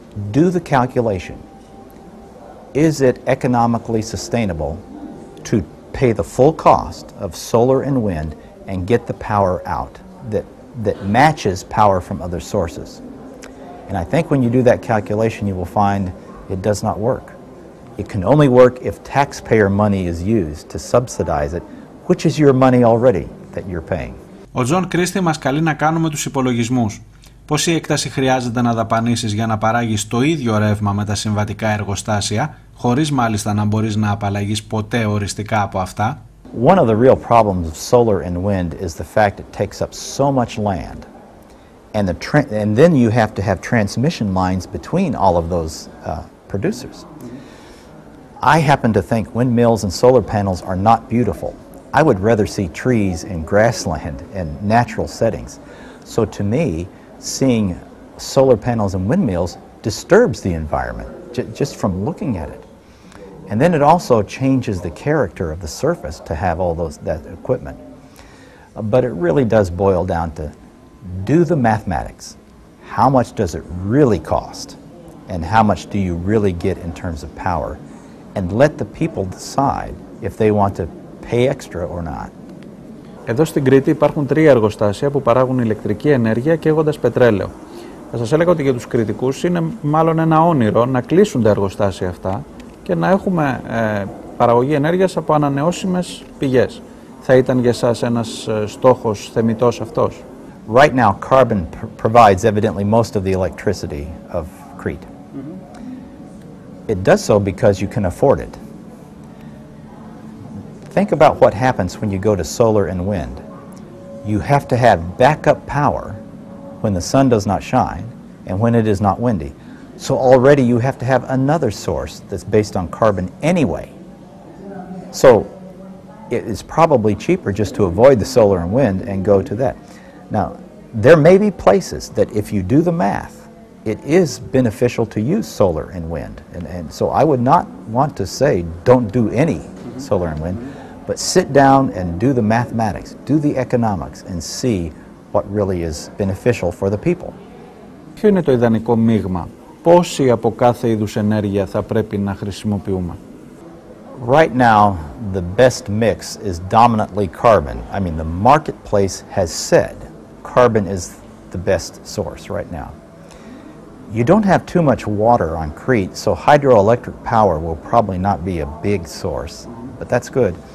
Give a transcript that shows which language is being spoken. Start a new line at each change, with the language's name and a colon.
English: Do the calculation. Is it economically sustainable to pay the full cost of solar and wind and get the power out that matches power from other sources? And I think when you do that calculation, you will find it does not work. It can only work if taxpayer money is used to subsidize it, which is your money already that you're paying.
Greek: Ο Τζον Κρίστη μας καλεί να κάνουμε τους υπολογισμούς. Πόση έκταση χρειάζεται να δαπανίσεις για να παράγεις το ίδιο ρεύμα με τα συμβατικά εργοστάσια, χωρίς μάλιστα να μπορείς να απαλλαγείς ποτέ οριστικά από αυτά?
English: One of the real problems of solar and wind is the fact it takes up so much land. And then you have to have transmission lines between all of those producers. I happen to think windmills and solar panels are not beautiful. I would rather see trees and grassland and natural settings. So to me, seeing solar panels and windmills disturbs the environment just from looking at it. And then it also changes the character of the surface to have all that equipment. But it really does boil down to do the mathematics. How much does it really cost? And how much do you really get in terms of power? And let the people decide if they want to pay extra or not.
Greek: Εδώ στην Κρήτη υπάρχουν 3 εργοστάσια που παράγουν ηλεκτρική ενέργεια καίγοντας πετρέλαιο. Θα σας έλεγα ότι για τους Κρητικούς είναι μάλλον ένα όνειρο να κλείσουν τα εργοστάσια αυτά και να έχουμε παραγωγή ενέργειας από ανανεώσιμες πηγές. Θα ήταν για σας ένας στόχος θεμιτός αυτός?
English: Right now, carbon provides evidently most of the electricity of Crete. It does so because you can afford it. Think about what happens when you go to solar and wind. You have to have backup power when the sun does not shine and when it is not windy. So already you have to have another source that's based on carbon anyway. So it is probably cheaper just to avoid the solar and wind and go to that. Now, there may be places that if you do the math, it is beneficial to use solar and wind. And so I would not want to say don't do any solar and wind, but sit down and do the mathematics, do the economics, and see what really is beneficial for the people.
Greek: Ποιο είναι το ιδανικό μείγμα? Πόση από κάθε είδους ενέργεια θα πρέπει να χρησιμοποιούμε?
English: Right now, the best mix is dominantly carbon. I mean, the marketplace has said carbon is the best source right now. You don't have too much water on Crete, so hydroelectric power will probably not be a big source, but that's good.